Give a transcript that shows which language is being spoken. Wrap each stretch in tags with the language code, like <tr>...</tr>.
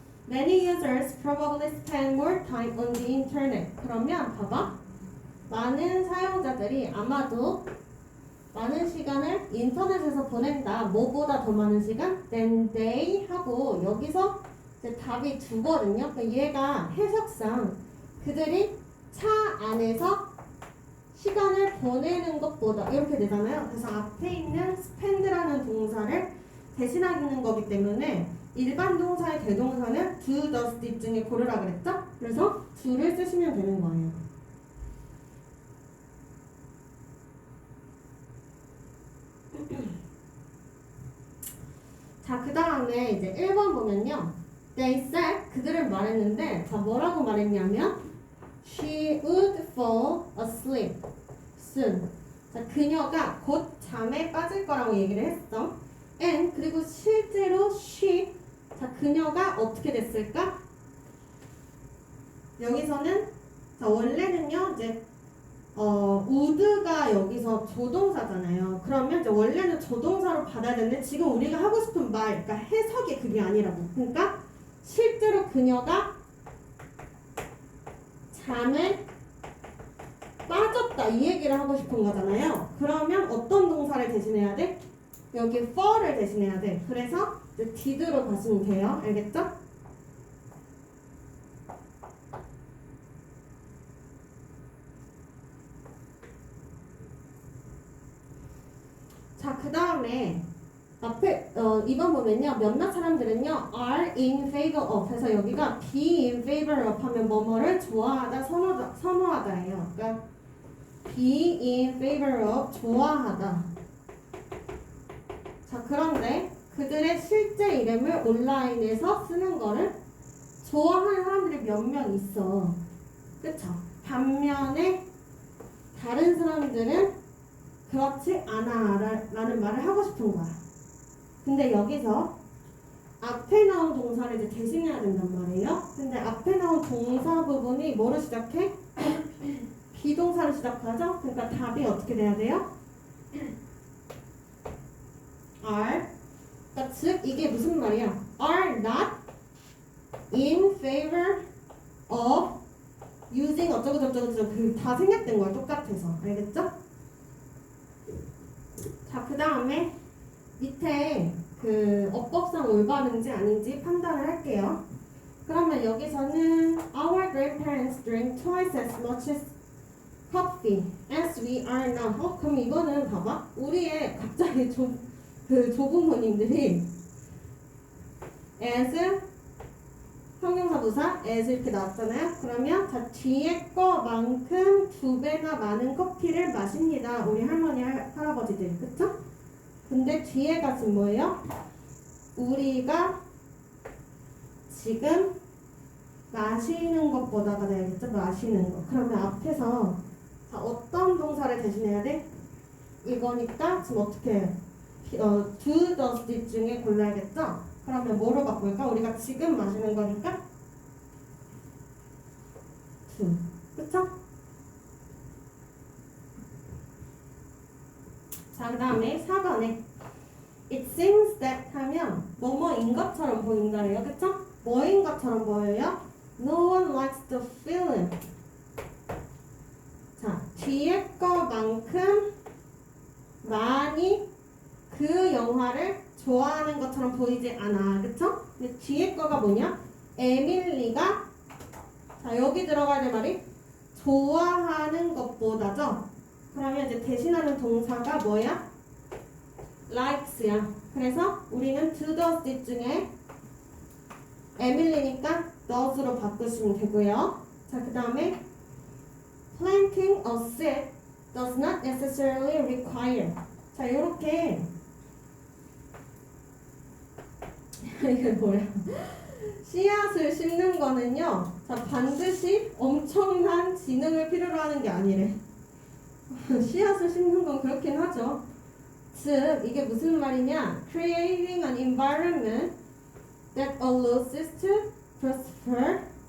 <en>Many users probably spend more time on the internet.</en> <ko>그러면 봐봐. 많은 사용자들이 아마도 많은 시간을 인터넷에서 보낸다. 뭐보다 더 많은 시간? Than they 하고 여기서 이제 답이 두거든요. 그러니까 얘가 해석상 그들이 차 안에서 시간을 보내는 것보다 이렇게 되잖아요. 그래서 앞에 있는 spend라는 동사를 대신하는 거기 때문에 일반 동사의 대동사는 do, does, did 중에 고르라 그랬죠? 그래서 do를 쓰시면 되는 거예요. 자, 그 다음에 이제 1번 보면요.</ko> <en>They said, 그들은 말했는데, 자, 뭐라고 말했냐면, She would fall asleep soon.</en> <ko>자, 그녀가 곧 잠에 빠질 거라고 얘기를 했어. And, 그리고 실제로 she, 자, 그녀가 어떻게 됐을까? 여기서는, 자, 원래는요, 이제, would가 여기서 조동사잖아요. 그러면 이제 원래는 조동사로 받아야 되는데 지금 우리가 하고 싶은 말, 그러니까 해석이 그게 아니라고. 그러니까 실제로 그녀가 잠에 빠졌다 이 얘기를 하고 싶은 거잖아요. 그러면 어떤 동사를 대신해야 돼? 여기 fall을 대신해야 돼. 그래서 이제 did로 가시면 돼요. 알겠죠? 자, 그 다음에 앞에 2번 보면요. 몇몇 사람들은요 are in favor of 해서 여기가 be in favor of 하면 뭐뭐를 좋아하다, 선호하다예요. 그러니까 be in favor of 좋아하다. 자, 그런데 그들의 실제 이름을 온라인에서 쓰는 거를 좋아하는 사람들이 몇 명 있어. 그쵸? 반면에 다른 사람들은 그렇지 않아 라는 말을 하고 싶은 거야. 근데 여기서 앞에 나온 동사를 이제 대신해야 된단 말이에요. 근데 앞에 나온 동사 부분이 뭐로 시작해? 비동사로 시작하죠? 그러니까 답이 어떻게 돼야 돼요?</ko> <en>are.</en> <ko>그러니까 즉 이게 무슨 말이야? are not in favor of using 어쩌고 저쩌고 저쩌고 그다 생략된 거야 똑같아서. 알겠죠? 자, 그 다음에 밑에 그 어법상 올바른지 아닌지 판단을 할게요.</ko> <en>그러면 여기서는 our grandparents drink twice as much as coffee as we are now.</en> <ko>그럼 이거는 봐봐. 우리의 갑자기 그 조부모님들이 as 형용사 부사 as 이렇게 나왔잖아요. 그러면 자 뒤에 거만큼 2배나 많은 커피를 마십니다. 우리 할머니 할아버지들 그쵸? 근데 뒤에가 지금 뭐예요? 우리가 지금 마시는 것보다가 되겠죠? 마시는 거. 그러면 앞에서 자 어떤 동사를 대신해야 돼? 이거니까 지금 어떻게 해? do, does, did 중에 골라야겠죠? 그러면 뭐로 바꿀까? 우리가 지금 마시는 거니까 do. 그쵸? 자, 그 다음에 4번에 It seems that 하면 뭐뭐인 것처럼 보인다래요.</ko> <en>그쵸? 뭐인 것처럼 보여요? No one likes the film.</en> <ko>자, 뒤에 거만큼 많이 그 영화를 좋아하는 것처럼 보이지 않아. 그쵸? 근데 뒤에 거가 뭐냐? 에밀리가 자 여기 들어가야 될 말이 좋아하는 것보다죠. 그러면 이제 대신하는 동사가 뭐야? likes야. 그래서 우리는 do, does, did 중에 에밀리니까 does로 바꾸시면 되고요.</ko> <en>자, 그 다음에 planting a seed does not necessarily require.</en> <ko>자, 요렇게 이게 뭐야? 씨앗을 심는 거는요. 자, 반드시 엄청난 지능을 필요로 하는 게 아니래. 씨앗을 심는 건 그렇긴 하죠. 즉, 이게 무슨 말이냐?</ko> <en>Creating an environment that allows us to prosper.</en>